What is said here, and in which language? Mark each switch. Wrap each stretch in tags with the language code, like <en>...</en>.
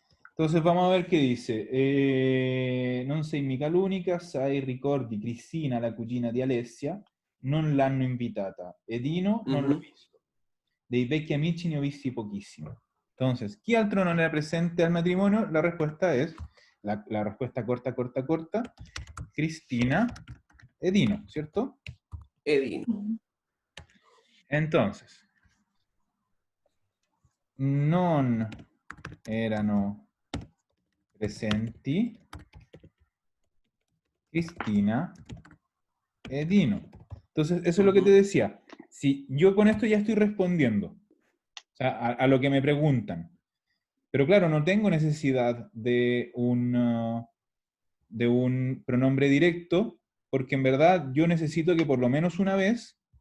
<es>Entonces vamos a ver qué dice.</es> <it>Non sei mica l'unica, sai, ricordi Cristina, la cugina di Alessia, non l'hanno invitata. Edino non l'ho visto. Dei vecchi amici ne ho visti pochissimi. Entonces, ¿qué altro non era presente al matrimonio?</it> <es>La respuesta es, la respuesta corta, Cristina, Edino, ¿cierto? Edin.</es> <it>Entonces, non erano presenti Cristina e Dino.</it> <es>Entonces, eso es lo que te decía. Si yo con esto ya estoy respondiendo, o sea, a lo que me preguntan. Pero claro, no tengo necesidad de un pronombre directo, porque en verdad yo necesito que por lo menos una vez</es>